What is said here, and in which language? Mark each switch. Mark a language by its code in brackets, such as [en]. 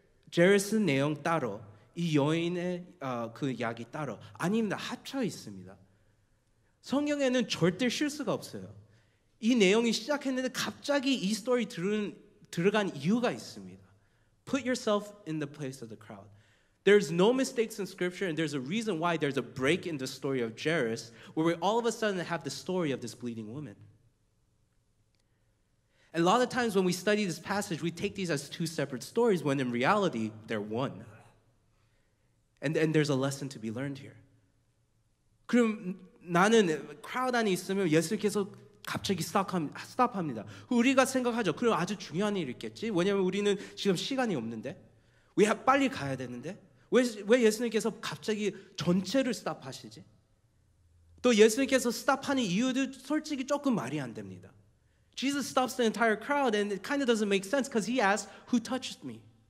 [ko] 제르스 내용 따로 이 여인의 그 이야기 따로 아닙니다. 합쳐 있습니다. 성경에는 절대 실수가 없어요. 이 내용이 시작했는데 갑자기 이 스토리 들어간 이유가 있습니다. [en] Put yourself in the place of the crowd. There's no mistakes in Scripture, and there's a reason why there's a break in the story of Jairus, where we all of a sudden have the story of this bleeding woman. And a lot of times when we study this passage, we take these as two separate stories, when in reality, they're one. And there's a lesson to be learned here. [ko] 그럼 나는 크라우드 안에 있으면 예수님께서 갑자기 스탑합니다. 우리가 생각하죠. 그럼 아주 중요한 일이 있겠지. 왜냐하면 우리는 지금 시간이 없는데. 빨리 가야 되는데. 왜 예수님께서 갑자기 전체를 스탑하시지? 또 예수님께서 스탑하는 이유도 솔직히 조금 말이 안 됩니다. [en] Jesus stops the entire crowd and it kind of doesn't make sense because he asks, who touched me?